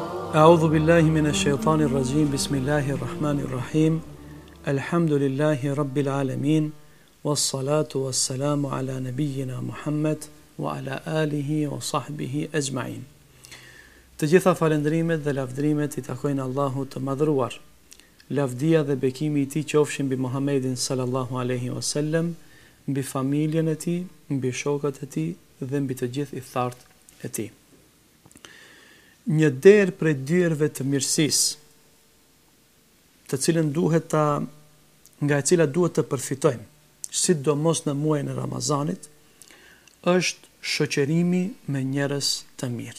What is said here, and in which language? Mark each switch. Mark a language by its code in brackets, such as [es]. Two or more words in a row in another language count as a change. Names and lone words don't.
[ar] أعوذ بالله من الشيطان الرجيم بسم الله الرحمن الرحيم الحمد لله رب العالمين والصلاة والسلام على نبينا محمد وعلى آله وصحبه أجمعين. [sq] Të gjitha falendrimet dhe lavdrimet i takojnë Allahut të madhëruar. Lavdia dhe bekimi i tij qofshin mbi Muhammedin [ar] صلى الله عليه وسلم, [sq] mbi familjen e tij, mbi shokët e tij dhe mbi të gjithë i thartë e tij. Një derë prej dyerve të mirësisë, të cilën nga e cila duhet të përfitojmë, sidomos në muajin e Ramazanit, është shoqërimi me njerëz të mirë.